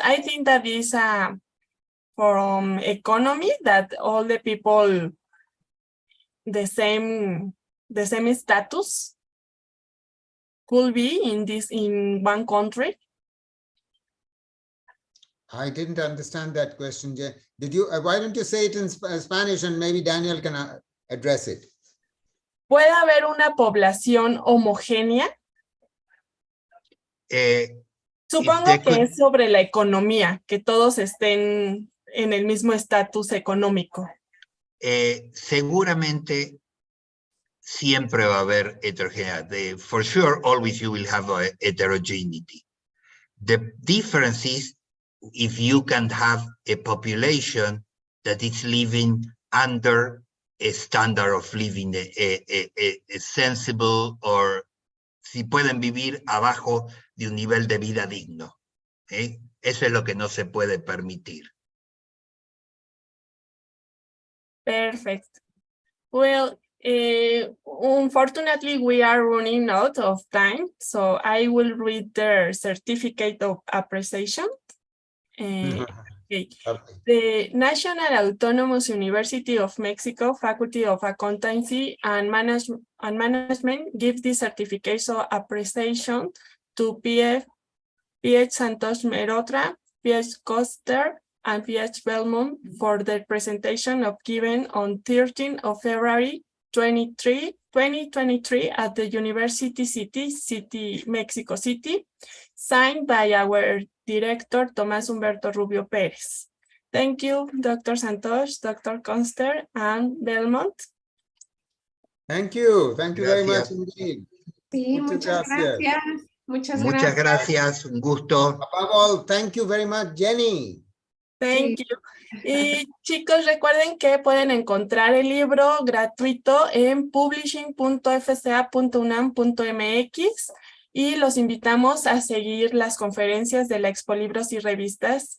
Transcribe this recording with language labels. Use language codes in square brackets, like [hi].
[en] I think that is from economy that all the people the same status could be in one country. I didn't understand that question. Did you? Why don't you say it in Spanish and maybe Daniel can address it? [es] ¿Puede haber una población homogénea? Supongo que es sobre la economía, que todos estén en el mismo estatus económico. Seguramente siempre va a haber heterogeneidad. [en] For sure, always you will have a heterogeneity. The difference is if you can have a population that is living under a standard of living, a sensible, or [es] si pueden vivir abajo de un nivel de vida digno. Eso es lo que no se puede permitir. [en] Perfect. Well, unfortunately, we are running out of time, so I will read their certificate of appreciation. Okay. The National Autonomous University of Mexico Faculty of Accountancy and Management gives this certificate of appreciation to PH Santos Merotra, PH Coster, and PH Belmont for their presentation of given on 13th of February 2023 at the University City, Mexico City, signed by our director, Tomás Humberto Rubio Pérez. Thank you, Dr. Santos, Dr. Coster, and Belmont. Thank you. Thank you very much indeed. [es] Sí, muchas gracias. Muchas gracias. Un gusto. [en] Above all, thank you very much, Jenny. Thank you. [es] Y chicos, recuerden que pueden encontrar el libro gratuito en publishing.fca.unam.mx y los invitamos a seguir las conferencias de la Expo Libros y Revistas.